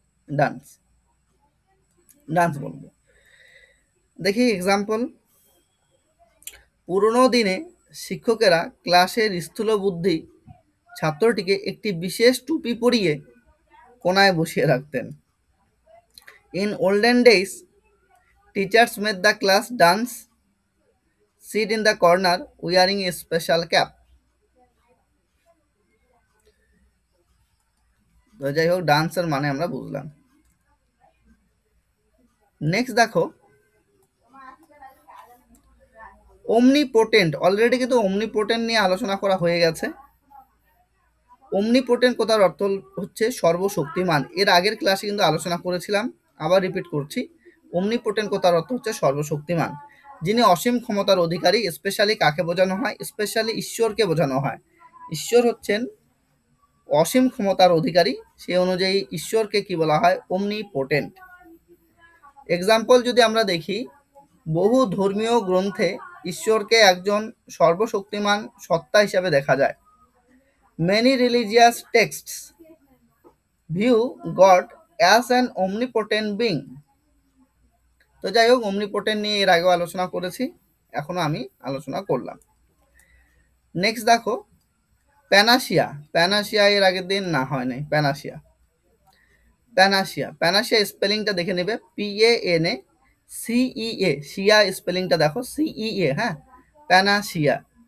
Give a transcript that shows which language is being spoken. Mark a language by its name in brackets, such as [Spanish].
[Bangla] Dance, dance বলবো। দেখি example, পুরোনো দিনে শিক্ষকেরা ক্লাসের স্থূলবুদ্ধি ছাত্রটিকে একটি বিশেষ টুপি পরিয়ে কোনায় বসিয়ে রাখতেন। [English] In olden days, teachers made the class dance, sit in the corner wearing a special cap. [Bangla] তো যাই হোক, ডান্সের মানে আমরা বুঝলাম। নেক্সট দেখো, omnipotent, অলরেডি কিন্তু omnipotent নিয়ে আলোচনা করা হয়ে গেছে। omnipotent কথার অর্থ হচ্ছে সর্বশক্তিমান। এর আগের ক্লাসে কিন্তু আলোচনা করেছিলাম, আবার রিপিট করছি। omnipotent কথার অর্থ হচ্ছে সর্বশক্তিমান, যিনি অসীম ক্ষমতার অধিকারী। স্পেশালি কাকে বোঝানো হয়? স্পেশালি ঈশ্বরকে বোঝানো হয়। ঈশ্বর হচ্ছেন অসীম ক্ষমতার অধিকারী, সেই অনুযায়ী ঈশ্বরকে কি বলা হয়? omnipotent। এক্সাম্পল যদি আমরা দেখি, বহু ধর্মীয় গ্রন্থে ঈশ্বরকে একজন সর্বশক্তিমান সত্তা হিসাবে দেখা যায়। [English] Many religious texts view God as an omnipotent being. [Bangla] তো যাই হোক, omnipotent নিয়ে এর আগেও আলোচনা করেছি, এখনো আমি আলোচনা করলাম। নেক্সট দেখো, প্যানাসিয়া। প্যানাসিয়া এর আগের দিন না হয় নাই। প্যানাসিয়া, প্যানাসিয়া, প্যানাসিয়া স্পেলিংটা দেখে নেবে, PANA CEA, শিয়া স্পেলিংটা দেখো, CEA, হ্যাঁ, প্যানাসিয়া।